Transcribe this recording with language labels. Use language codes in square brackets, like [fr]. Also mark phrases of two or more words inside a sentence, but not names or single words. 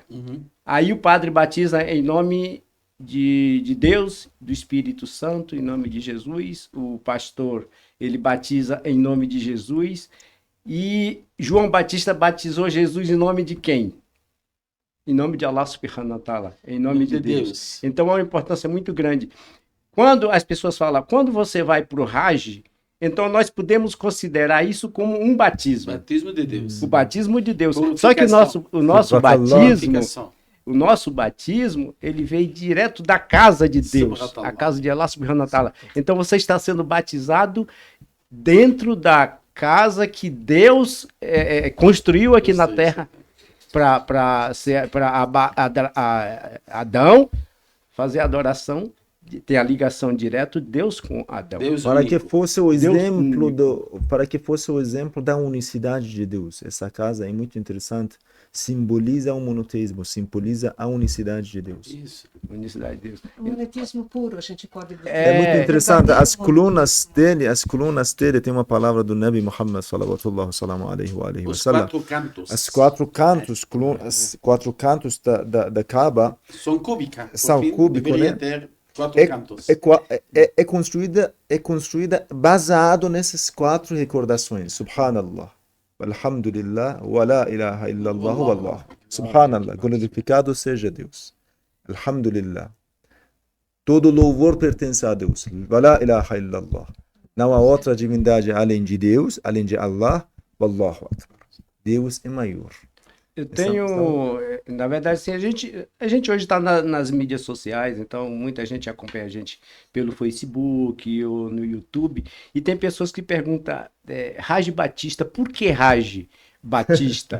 [pt] Aí o padre batiza em nome de Deus, do Espírito Santo, em nome de Jesus. O pastor, ele batiza em nome de Jesus. E João Batista batizou Jesus em nome de quem? Em nome de [ar] الله سبحانه وتعالى, [pt] em nome de Deus. Então é uma importância muito grande. Quando as pessoas falam, quando você vai para o Hajj, então nós podemos considerar isso como um batismo. Batismo de Deus. O batismo de Deus. Só que o nosso batismo, ele veio direto da casa de Deus, a casa de [ar] الله سبحانه وتعالى. [pt] Então você está sendo batizado dentro da casa que Deus construiu aqui na terra para Adão fazer a adoração, ter a ligação direta Deus com Adão. Para que fosse o exemplo para que fosse o exemplo da unicidade de Deus. Essa casa é muito interessante. Simboliza o monoteísmo, simboliza a unicidade de Deus. Isso, unicidade de Deus. O monoteísmo puro, a gente pode dizer. É muito interessante. As colunas dele tem uma palavra do Nabi Muhammad [ar] صلى الله عليه وسلم. [pt] Os quatro cantos da Kaaba são cúbicas. São cúbicos, né? Ter 4 cantos. É construída baseado nessas 4 recordações. [ar] Subhanallah. الحمد لله ولا إله إلا الله والله. Subhanallah, [pt] glorificado seja Deus. Alhamdulillah. Todo louvor pertence a Deus. [ar] ولا إله إلا الله. [pt] Não há outra divindade além de Deus, além de Allah. [ar] والله أكبر. [pt] Deus é maior. Eu tenho, na verdade, assim, a gente hoje está nas mídias sociais, então muita gente acompanha a gente pelo Facebook ou no YouTube, e tem pessoas que perguntam, Raj Batista, por que Raj Batista?